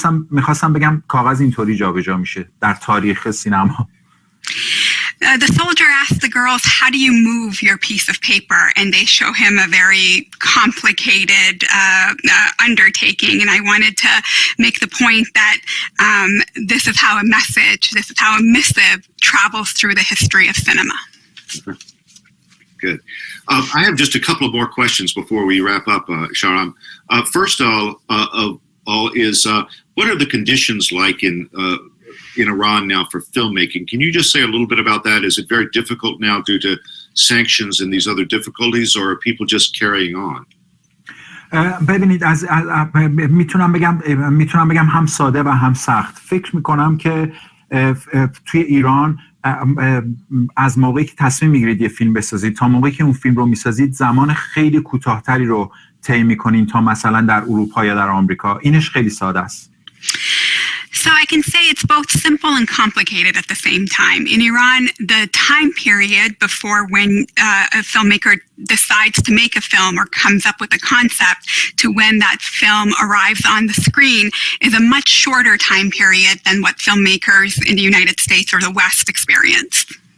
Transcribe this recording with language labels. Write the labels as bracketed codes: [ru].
[fa] میخواستم بگم کاغذ اینطوری جابجا میشه در تاریخ سینما. [en] The soldier asks the girls, how do you move your piece of paper? And they show him a very complicated undertaking. And I wanted to make the point that this is how a message, this is how a missive travels through the history of cinema. Good. I have just a couple of more questions before we wrap up, Shahram. First of all is what are the conditions like in Iran now for filmmaking? Can you just say a little bit about that? Is it very difficult now due to sanctions and these other difficulties, or are people just carrying on? [fa] ببینید میتونم بگم هم ساده و هم سخت. فکر میکنم که توی ایران از موقعی که تصمیم میگیرید یه فیلم بسازید تا موقعی که اون فیلم رو میسازید زمان خیلی کوتاه‌تری رو طی میکنین تا مثلا در اروپا یا در آمریکا. اینش خیلی ساده است. [en] So I can say it's both simple and complicated at the same time. In Iran, the time period before when a filmmaker decides to make a film or comes up with a concept to when that film arrives on the screen is a much shorter time period than what filmmakers in the United States or the West experienced.